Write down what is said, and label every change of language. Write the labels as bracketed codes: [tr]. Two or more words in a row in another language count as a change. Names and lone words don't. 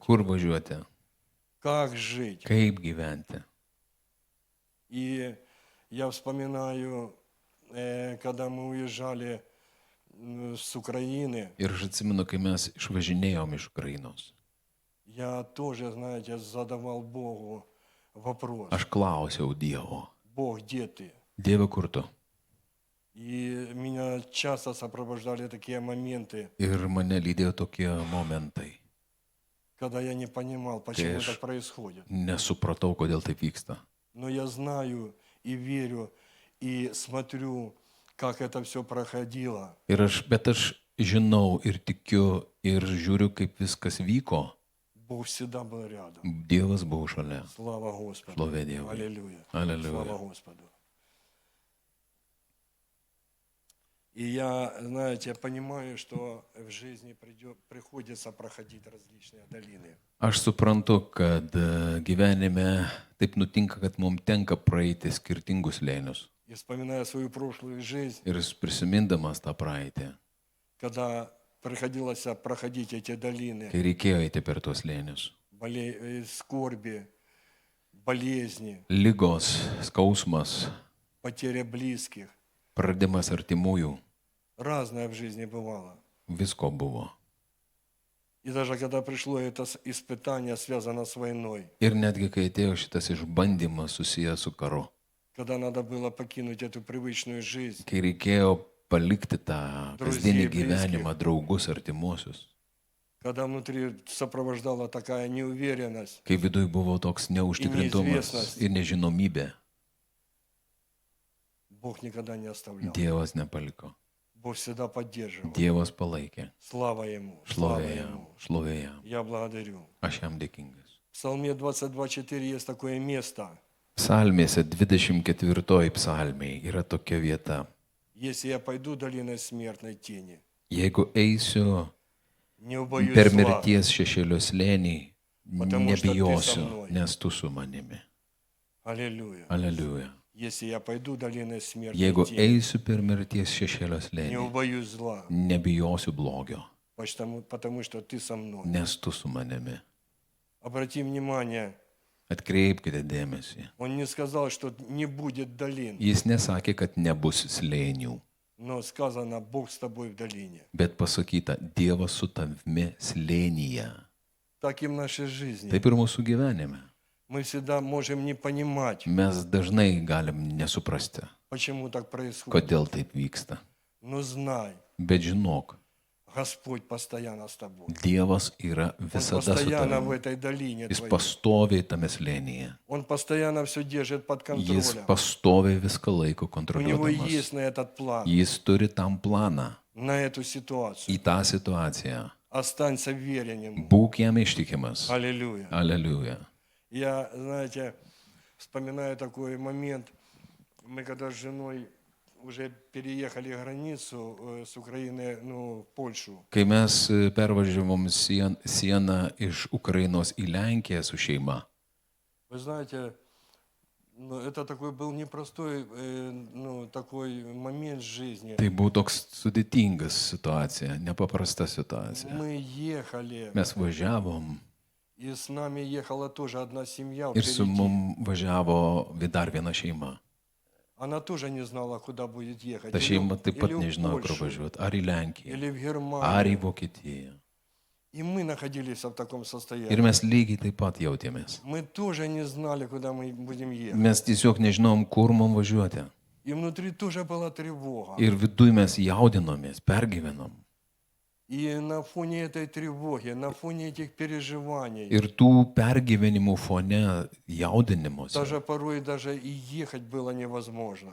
[lt] kur važiuoti, [ru] как жить. [lt] kaip gyventi. [ru] И я вспоминаю, когда мы уезжали с Украины, [lt] Ir aš atsimenu, kai mes išvažinėjom iš Ukrainos. [ru] я тоже, знаете, задавал Богу вопрос: [lt] Aš klausiau Dievo, [ru] Бог, где ты? [lt] Dieve, kur tu? [ru] И меня часто сопровождали такие моменты, [lt] Ir mane lydėjo tokie momentai, [ru] когда я не понимал, почему так происходит. [lt] nesupratau, kodėl taip vyksta. [ru] Но я знаю и верю, и смотрю, как это все проходило. [lt] Bet aš žinau ir tikiu ir žiūriu, kaip viskas vyko. [ru] Бог всегда был рядом. [lt] Dievas buvo šalia. [ru] Слава Господу. [lt] Šlovė Dievui. [ru] Аллилуйя. Аллилуйя. Слава Господу. И я, знаете, понимаю, что в жизни приходится проходить различные долины. [lt] Aš suprantu, kad gyvenime taip nutinka, kad mums tenka praeiti skirtingus slėnius. [ru] И вспоминая свою прошлую жизнь, [lt] Ir prisimindamas tą praeitį, [ru] когда приходилось проходить эти долины, [lt] kai reikėjo eiti per tuos slėnius. [ru] скорби, болезни, [lt] Lygos, skausmas, [ru] потеря близких. [lt] praradimas artimųjų, [ru] Разное в жизни бывало. [lt] visko buvo. [ru] И даже когда пришло это испытание, связано с войной, [lt] Ir netgi kai atėjo šitas išbandymas susijęs su karu, [ru] когда надо было покинуть эту привычную жизнь, [lt] kai reikėjo palikti tą kasdienį [ru] Друзей, [lt] gyvenimą, draugus, artimuosius, [ru] когда внутри сопровождала такая неуверенность, [lt] kai viduje buvo toks neužtikrintumas [ru] neizvėsnas. [lt] ir nežinomybė, [ru] Бог никогда не оставлял. [lt] Dievas nepaliko. [ru] Бог всегда поддерживал. [lt] Dievas palaikė. [ru] Слава Ему. Слава [lt] Šlovė jam, [ru] Ему. [lt] šlovė jam. [ru] Я благодарю. [lt] Aš jam dėkingas. [ru] В Псалме 22:4 есть такое место. [lt] Psalmėse 24 psalmėje yra tokia vieta. [ru] Если я пойду долиной смертной тени, [lt] Jeigu eisiu [ru] не убоюсь [lt] per [ru] зла, [lt] mirties šešėlio slėnį, [ru] Потому что ты со [lt] nebijosiu, [ru] мной. [lt] nes tu su manimi. [ru] Аллилуйя. [lt] Aleliuja. [ru] Если я пойду долиной смертной [lt] Jeigu [ru] тени, [lt] eisiu per mirties šešėlio [ru] не [lt] slėnį, [ru] убоюсь зла, [lt] nebijosiu blogio, [ru] потому что ты со мной. [lt] nes tu su manimi. [ru] Обрати внимание, [lt] Atkreipkite dėmesį. [ru] он не сказал, что не будет долин, [lt] Jis nesakė, kad nebus slėnių, [ru] но сказано, Бог с тобой в долине. [lt] bet pasakyta, Dievas su tavimi slėnyje. [ru] Так и в нашей жизни. [lt] Taip ir mūsų gyvenime. [ru] Мы всегда можем не понимать, [lt] Mes dažnai galim nesuprasti, [ru] почему так происходит. [lt] kodėl taip vyksta. [ru] Но знай, [lt] Bet žinok, [ru] Господь постоянно с тобой. [lt] Dievas yra [ru] Он [lt] visada su [ru] постоянно в [lt] tavimi. [ru] этой долине [lt] Jis [ru] твоей. [lt] pastoviai tame slėnyje. [ru] Он постоянно все держит под [lt] Jis [ru] контролем. [lt] pastoviai viską laiko [ru] У него [lt] kontroliuojamas. [ru] есть на этот план, [lt] Jis turi tam planą [ru] на эту ситуацию. [lt] į tą situaciją. [ru] Останься верен ему. [lt] Būk jam ištikimas. [ru] Аллилуйя. [lt] Aleliuja. [ru] Я, знаете, вспоминаю такой момент. Мы когда с женой уже переехали границу с Украины, в Польшу. [lt] Kai mes pervažiavom sieną iš Ukrainos į Lenkiją su šeima, [ru] Вы знаете, это такой был непростой такой момент в жизни. [lt] tai buvo toks sudėtingas situacija, nepaprasta situacija. [ru] Мы ехали, [lt] Mes važiavom [ru] и с нами ехала тоже одна семья [lt] ir su [ru] впереди. [lt] mum važiavo dar viena šeima. [ru] Она тоже не знала, куда будет ехать. [lt] Ta šeima taip pat [ru] Или в [lt] nežinojo, kur [ru] Польшу, [lt] važiuoti. Ar į Lenkiją, [ru] или в [lt] ar į [ru] Германию. [lt] Vokietiją. [ru] И мы находились в таком [lt] Ir [ru] состоянии. [lt] mes lygiai taip pat jautėmės. [ru] Мы тоже не знали, куда мы будем ехать. [lt] Mes tiesiog nežinom, kur mum važiuoti. [ru] И внутри тоже была тревога. [lt] Ir viduje mes jaudinomės, pergyvenom. [ru] И на фоне этой тревоги, на фоне этих переживаний, [lt] Ir tų pergyvenimų fone jaudinimuose. [ru] даже и ехать было невозможно.